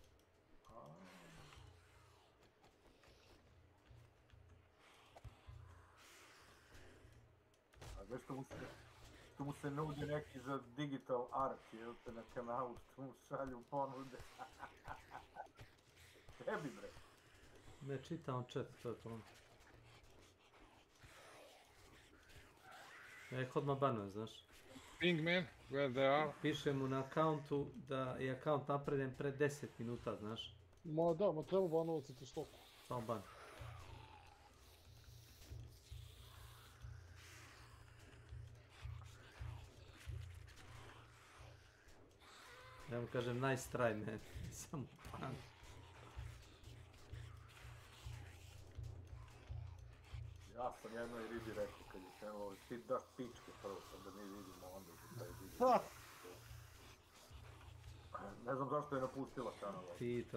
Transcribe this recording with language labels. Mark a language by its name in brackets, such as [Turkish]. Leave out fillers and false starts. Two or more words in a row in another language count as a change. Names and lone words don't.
[Serbian] A već što mu se nudi neki za [English] digital art, [Serbian] jel te na kanalu, što mu šalju ponude. Tebi bre. Ne čitam chat, to je to. Ja ih odmah banujem, znaš. Pingman, [English] where they are? [Serbian] Piše mu na akauntu da je akaunt napravljen pre 10 minuta, znaš. Ma treba banovati tu stoku. Samo ban. Ja mu kažem [English] nice try, man. [Serbian] Samo ban. Ja sam jednoj ribi rekao kad je krenuo, ti daš pičke prvo, sam da mi vidimo onda za taj video. Ne znam zašto je napustila kanal.